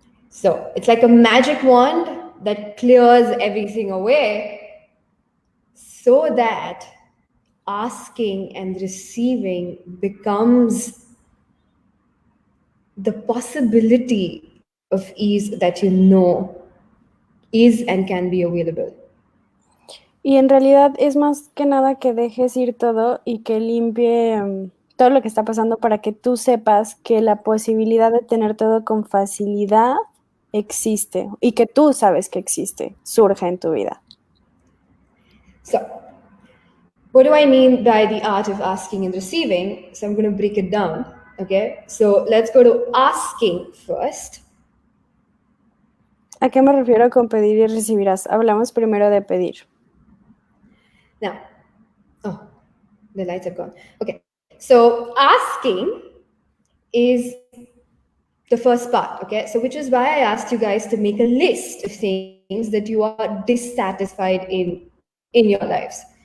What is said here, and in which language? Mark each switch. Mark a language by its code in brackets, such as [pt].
[en] So it's like a magic wand that clears everything away so that asking and receiving becomes the possibility of ease that you know is and can be available. [es] Y en realidad es más que nada que dejes ir todo y que limpie todo lo que está pasando para que tú sepas que la posibilidad de tener todo con facilidad existe y que tú sabes que existe, surge en tu vida. [en] So, what do I mean by the art of asking and receiving? So, I'm going to break it down. Okay, so let's go to asking first. [es] ¿A qué me refiero con pedir y recibirás? Hablamos primero de pedir. [en] Now, oh, the lights are gone. Okay, so asking is the first part. Okay, so which is why I asked you guys to make a list of things that you are dissatisfied in your lives.